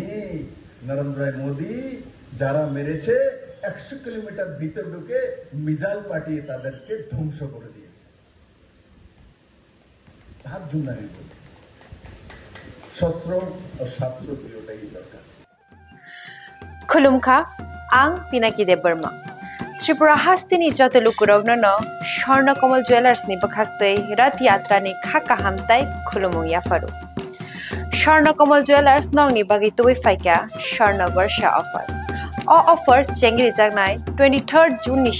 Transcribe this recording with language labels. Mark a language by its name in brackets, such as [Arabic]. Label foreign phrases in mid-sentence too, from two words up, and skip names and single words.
[Bangla] নরেন্দ্র ভাই মোদী যারা মেরেছে 100 কিলোমিটার ভিতর ঢুকে মিসাইল পাঠিয়ে তাদেরকে ধ্বংস করে দিয়েছে। তার জন্য আমি বলি শস্ত্র ও শাস্ত্র দুটোটাই দরকার। [Kok Borok] खुलुमखा आं पिनाकी देब बर्मा त्रिपुरा हास्तिनि जतलुकुरावनो स्वर्णकमल ज्वेलार्स नि बखाक्तै रथ यात्रा नि खाका हामताय खुलुमु याफारु स्वर्णकमल ज्वेलार्स नंगनि बागै तुबै फाइका स्वर्ण वर्षा ऑफर ऑफर चेंगरि जागनाय 23 जून नि